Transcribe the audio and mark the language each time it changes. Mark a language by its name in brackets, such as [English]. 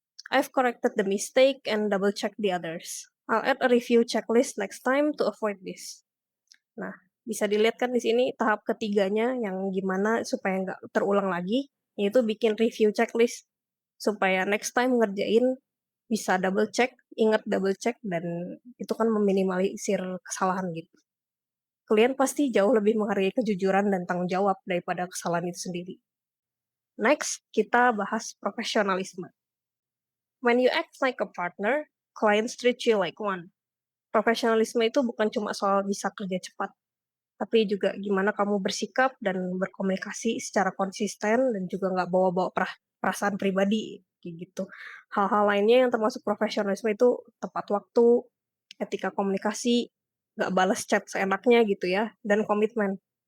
[English] I've corrected the mistake and double check the others. I'll add a review checklist next time to avoid this." [Indonesian] Nah, bisa dilihat kan di sini tahap ketiganya yang gimana supaya nggak terulang lagi, yaitu bikin review checklist. Supaya next time ngerjain bisa double check, ingat double check, dan itu kan meminimalisir kesalahan gitu. Klien pasti jauh lebih menghargai kejujuran dan tanggung jawab daripada kesalahan itu sendiri. Next, kita bahas profesionalisme. [English] When you act like a partner, clients treat you like one. [Indonesian] Profesionalisme itu bukan cuma soal bisa kerja cepat, tapi juga gimana kamu bersikap dan berkomunikasi secara konsisten dan juga nggak bawa-bawa perasaan pribadi, kayak gitu. Hal-hal lainnya yang termasuk profesionalisme itu tepat waktu, etika komunikasi, nggak balas chat seenaknya gitu ya, dan komitmen.